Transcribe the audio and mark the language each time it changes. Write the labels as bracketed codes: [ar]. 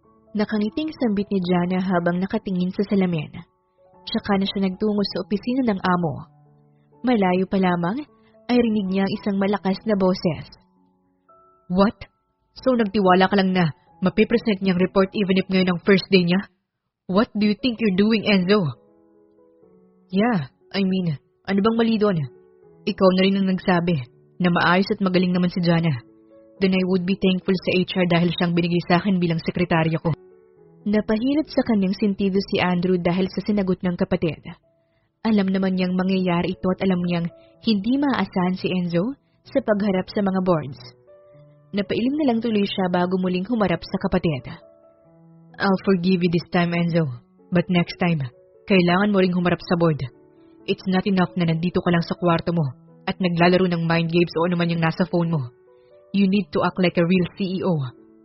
[tl] Nakangiting sambit ni Jana habang nakatingin sa salamin. Tsaka na siya nagtungo sa opisina ng amo. Malayo pa lamang ay rinig niya ang isang malakas na boses. [en] What? [tl] So nagtiwala ka lang na mapipresent niyang report [en] even if [tl] ngayon ang first day niya? [en] What do you think you're doing, Enzo? Yeah, I mean, [tl] ano bang mali doon? Ikaw na rin ang nagsabi na maayos at magaling naman si Jana. [en] Then I would be thankful [tl] sa HR dahil siyang binigay sa akin bilang sekretarya ko. Napahilot sa kanyang sentido si Andrew dahil sa sinagot ng kapatid. Alam naman niyang mangyayari ito at alam niyang hindi maaasahan si Enzo sa pagharap sa mga boards. Napailing na lang tuloy siya bago muling humarap sa kapatid. [en] I'll forgive you this time, Enzo. But next time, [tl] kailangan mo ring humarap sa board. [en] It's not enough [tl] na nandito ka lang sa kwarto mo at naglalaro ng mind games o anuman yung nasa phone mo. [en] You need to act like a real CEO.